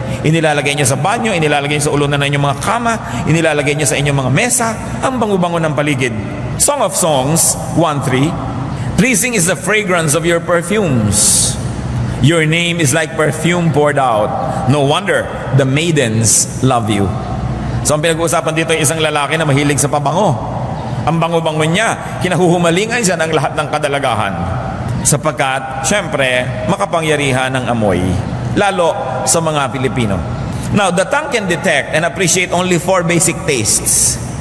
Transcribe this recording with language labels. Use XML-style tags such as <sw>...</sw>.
<tl>Inilalagay nyo sa banyo, inilalagay nyo sa ulunan ng inyong mga kama, inilalagay nyo sa inyong mga mesa, ang bango-bango ng paligid.</tl> <en>Song of Songs 1:3, pleasing is the fragrance of your perfumes. Your name is like perfume poured out. No wonder the maidens love you.</en> <tl>So ang pinag-uusapan dito ay isang lalaki na mahilig sa pabango. Ang bango-bango niya, kinahuhumalingan siya ng lahat ng kadalagahan. Sapagkat, syempre, makapangyarihan ng amoy. Lalo sa mga Pilipino.</tl> <en>Now, the tongue can detect and appreciate only 4 basic tastes.</en>